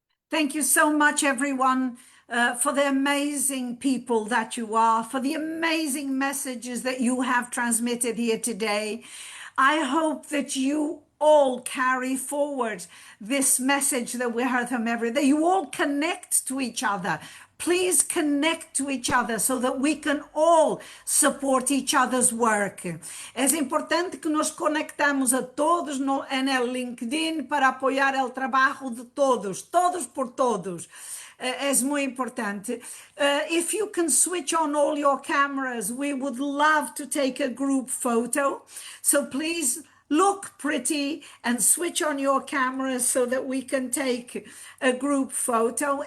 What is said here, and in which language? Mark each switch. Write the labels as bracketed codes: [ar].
[en] Thank you so much, everyone, for the amazing people that you are, for the amazing messages that you have transmitted here today. I hope that you all carry forward this message that we heard from everyone, that you all connect to each other. Please connect to each other so that we can all support each other's work. [es] Es importante que nos conectamos a todos en el LinkedIn para apoyar el trabajo de todos, todos por todos. Es muy importante. [en] If you can switch on all your cameras, we would love to take a group photo. So please look pretty and switch on your cameras so that we can take a group photo.